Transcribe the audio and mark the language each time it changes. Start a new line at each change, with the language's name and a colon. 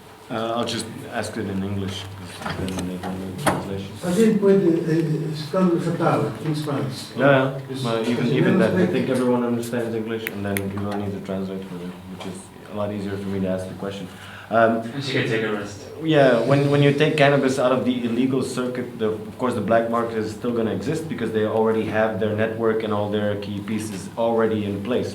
English: I'll just ask it in English, because then they don't need translation.
Spanish: También puede estar aceptado en Spanish.
English: Yeah, but even that, I think everyone understands English, and then you don't need to translate for them, which is a lot easier for me to ask the question. She can take a rest. Yeah, when you take cannabis out of the illegal circuit, of course the black market is still going to exist because they already have their network and all their key pieces already in place.